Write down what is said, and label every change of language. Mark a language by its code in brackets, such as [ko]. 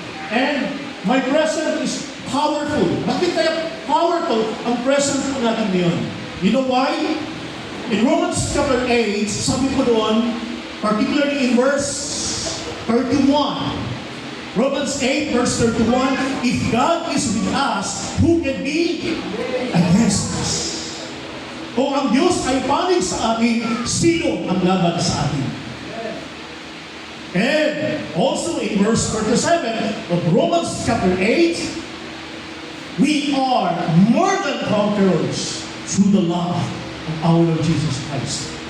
[en] And my present is powerful. [tl] Bakit kaya powerful ang present po natin ngayon? [en] You know why? In Romans chapter 8, [tl] sabi ko doon, [en] particularly in verse 31, Romans 8 verse 31, if God is with us, who can be against us? [tl] Kung ang Diyos ay panig sa atin, sino ang laban sa atin? [en] And also in verse 37 of Romans chapter 8, we are more than conquerors through the love of our Lord Jesus Christ.